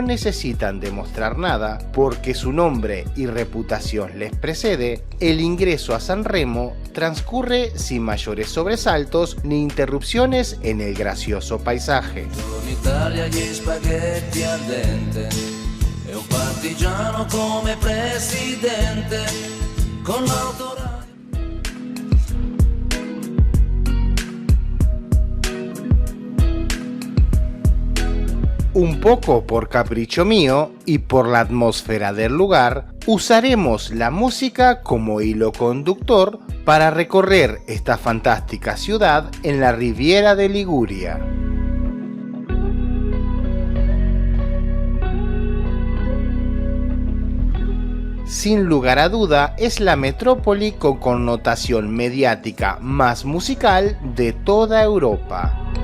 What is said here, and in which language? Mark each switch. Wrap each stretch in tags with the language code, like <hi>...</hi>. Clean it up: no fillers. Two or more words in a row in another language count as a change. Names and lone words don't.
<es>necesitan demostrar nada porque su nombre y reputación les precede, el ingreso a Sanremo transcurre sin mayores sobresaltos ni interrupciones en el gracioso paisaje.</es> <it>In Italia gli spaghetti al dente e un partigiano come presidente con l'autoradio.</it> <es>Un poco por capricho mío y por la atmósfera del lugar, usaremos la música como hilo conductor para recorrer esta fantástica ciudad en la Riviera de Liguria. Sin lugar a duda, es la metrópoli con connotación mediática más musical de toda Europa.</es>